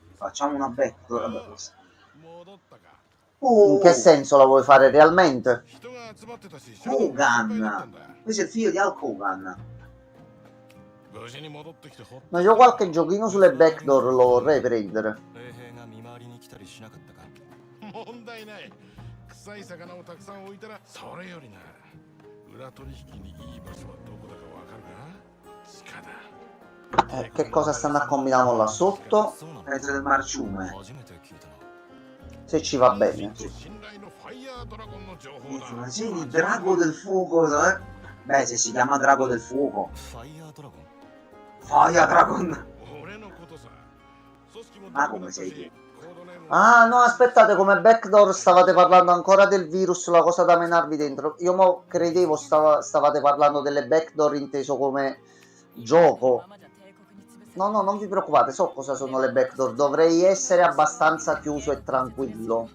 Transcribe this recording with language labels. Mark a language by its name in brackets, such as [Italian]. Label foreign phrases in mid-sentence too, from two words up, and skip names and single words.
[Italian] Facciamo una backdoor. Vabbè, questo. In che senso la vuoi fare realmente? Hogan! Questo è il figlio di Hulk Hogan. No, io qualche giochino sulle backdoor lo vorrei prendere. [Japanese] 衛兵が見回りに来たりしなかったか問題ない。臭い魚をたくさん置いたら、それよりな、裏取引にいい場所はどこだかわかるか？地下だ。 [Italian] Che cosa stanno a combinare là sotto? [Japanese] そうなの [Italian] Pezzo del marciume. [Japanese] 初めて聞いたな [Italian] Se ci va bene. [Japanese] 信頼のファイヤードラゴンの情報だ。 [Italian] Informazioni di Drago del Fuoco. Beh, se si chiama Drago del Fuoco. [Japanese] ファイヤードラゴン Fire Dragon. 俺のことさ。組織も [Italian] Ma come sei tu? [Japanese] コードネーム [Italian] Ah, no, aspettate, come backdoor stavate parlando ancora del virus, la cosa da menarvi dentro. Io mo credevo stavate parlando delle backdoor inteso come gioco. No, no, non vi preoccupate, so cosa sono le backdoor. Dovrei essere abbastanza chiuso e tranquillo.